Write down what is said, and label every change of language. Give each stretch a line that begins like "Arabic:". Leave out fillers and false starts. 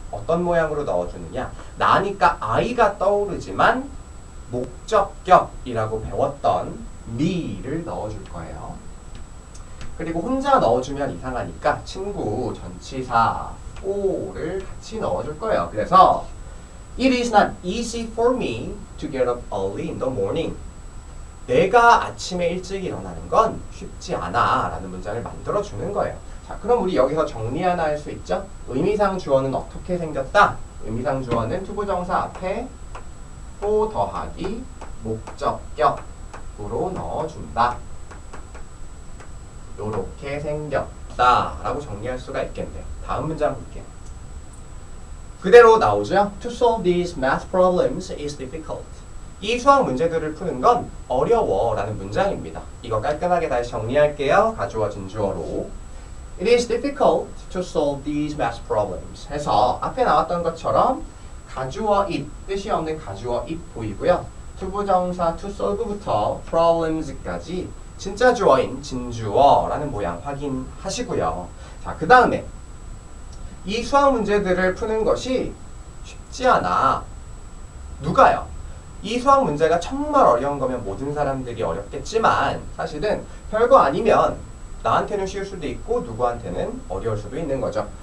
Korean: 어떤 모양으로 넣어주느냐? 나니까 I가 떠오르지만 목적격이라고 배웠던 me를 넣어줄 거예요. 그리고 혼자 넣어주면 이상하니까 친구, 전치사, for를 같이 넣어줄 거예요.
English: 그래서 It is not easy for me to get up early in the morning.
Korean: 내가 아침에 일찍 일어나는 건 쉽지 않아 라는 문장을 만들어주는 거예요. 자, 그럼 우리 여기서 정리 하나 할 수 있죠? 의미상 주어는 어떻게 생겼다? 의미상 주어는 투부정사 앞에 for 더하기 목적격으로 넣어준다. 요렇게 생겼다 라고 정리할 수가 있겠네요. 다음 문장 볼게요. 그대로 나오죠.
English: To solve these math problems is difficult.
Korean: 이 수학 문제들을 푸는 건 어려워 라는 문장입니다. 이거 깔끔하게 다시 정리할게요. 가주어 진주어로.
English: It is difficult to solve these math problems
Korean: 해서 앞에 나왔던 것처럼 가주어 it, 뜻이 없는 가주어 it 보이고요. 투부정사
English: to solve
Korean: 부터 problems까지 진짜 주어인 진주어라는 모양 확인하시고요. 자, 그 다음에 이 수학 문제들을 푸는 것이 쉽지 않아. 누가요? 이 수학 문제가 정말 어려운 거면 모든 사람들이 어렵겠지만 사실은 별거 아니면 나한테는 쉬울 수도 있고 누구한테는 어려울 수도 있는 거죠.